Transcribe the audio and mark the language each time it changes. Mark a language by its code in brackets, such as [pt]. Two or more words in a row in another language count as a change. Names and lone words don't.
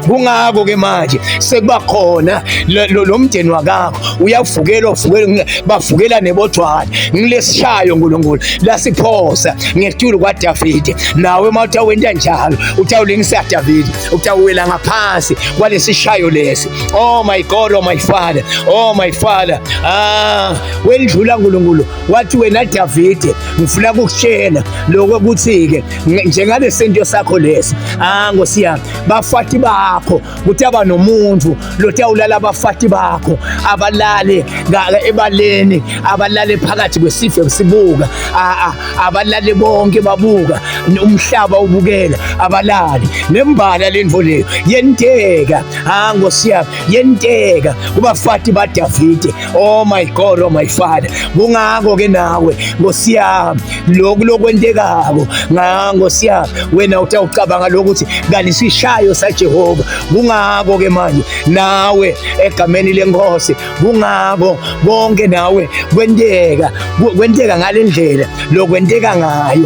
[ss] Kungako ke manje sekuba khona lo mndeni wakakho uyavukelwa, bavukela nebodwana. Ngilesishayo uNkulunkulu lasiphosa ngetulo kwaDavide. Nawe mawutawenda njalo utawulingisa Davide, utawuwela ngaphansi kwalesishayo lesi. [en] Oh my God, oh my Father, oh my Father. [ss] Wendlula uNkulunkulu wathi wena Davide, ngifuna ukutshela lokho ukuthi ke njengale sento sakho lesi. Nkosi yami, bafati bakho kutaba nomuntu lotawulala abafati bakho abalale ebaleni, abalale phakathi kwesifo sibuka, abalale bonke babuka, umhlaba ubukela, abalali nembala lendvo leyo yenteka. Nkosi yami, yenteka kubafati baDavide. [en] Oh my God, oh my Father. [ss] Kungako ke nawe Nkosi yami lokhu lokwentekako, Nkosi yami, wena utawucabanga lokuthi kalisishayo saJehova. Kungako ke manje nawe egameni lenkosi, kungako konke nawe kwenteka ngalendlela lokwenteka ngayo.